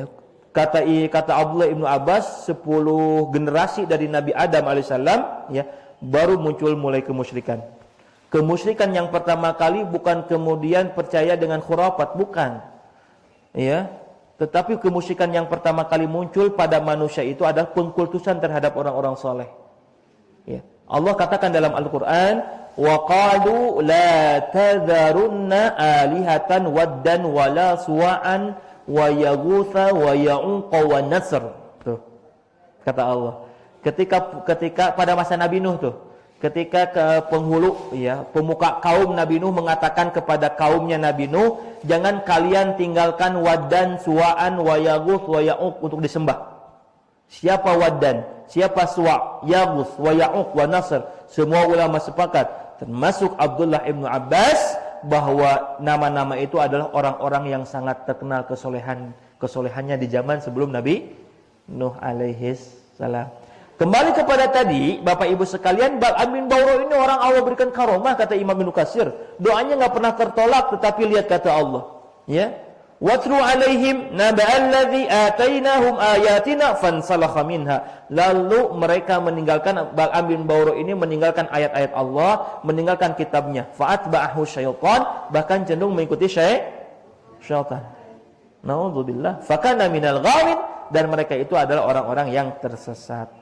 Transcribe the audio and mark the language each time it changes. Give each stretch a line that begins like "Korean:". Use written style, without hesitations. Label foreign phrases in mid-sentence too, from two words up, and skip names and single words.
Indonesian: Ya, Kata Abdullah Ibnu Abbas, 10 generasi dari Nabi Adam alaihissalam ya, baru muncul mulai kemusyrikan. Kemusyrikan yang pertama kali bukan kemudian percaya dengan khurafat, bukan. Ya. Tetapi kemusyrikan yang pertama kali muncul pada manusia itu adalah pengkultusan terhadap orang-orang saleh. Ya. Allah katakan dalam Al-Qur'an,
Arabic: وقالوا لا تذرن آلهة ودا ولا سواعا ويغوث ويعوق ونسرا.
Indonesian: Tuh. Kata Allah. Ketika pada masa Nabi Nuh tuh, ketika penghulu ya, pemuka kaum Nabi Nuh mengatakan kepada kaumnya Nabi Nuh, jangan kalian tinggalkan Waddan, Suwa'an, wa Yaghuth, wa Ya'uq untuk disembah. Siapa Waddan, siapa Suwa', Yaghuth, wa Ya'uq, wa Nasr? Semua ulama sepakat, termasuk Abdullah Ibnu Abbas, bahwa nama-nama itu adalah orang-orang yang sangat terkenal kesolehannya di zaman sebelum Nabi Nuh
Arabic: عليه السلام.
Indonesian: Kembali kepada tadi, Bapak Ibu sekalian, Bal'am bin Ba'ura ini orang Allah berikan karomah, kata Imam Ibnu Katsir. Doanya enggak pernah tertolak, tetapi lihat kata Allah, ya.
Arabic: واتل عليهم نبأ الذي آتيناهم آياتنا فانسلخ منها.
Indonesian: Lalu mereka meninggalkan, Bal'am bin Ba'ura ini meninggalkan ayat-ayat Allah, meninggalkan kitabnya.
Arabic: فأتبعه الشيطان,
Indonesian: bahkan cenderung mengikuti syaitan.
Arabic: نعوذ بالله. فكان من الغاوين,
Indonesian: dan mereka itu adalah orang-orang yang tersesat.